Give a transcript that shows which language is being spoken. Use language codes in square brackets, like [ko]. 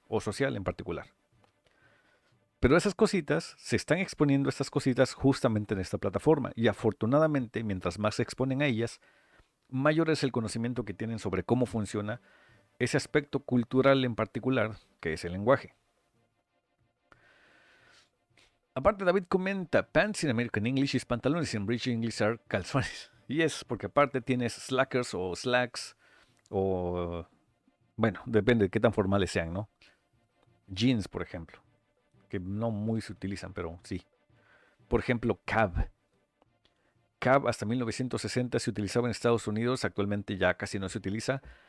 [es] O social en particular. Pero esas cositas, se están exponiendo estas cositas justamente en esta plataforma y afortunadamente mientras más se exponen a ellas, mayor es el conocimiento que tienen sobre cómo funciona ese aspecto cultural en particular que es el lenguaje. Aparte, David comenta, [en] pants in American English is pantalones in British English are calzones. [es] Y es porque aparte tienes slackers o slacks o, bueno, depende de qué tan formales sean, ¿no? Jeans, por ejemplo, que no muy se utilizan, pero sí. Por ejemplo, cab. Cab hasta 1960 se utilizaba en Estados Unidos, actualmente ya casi no se utiliza,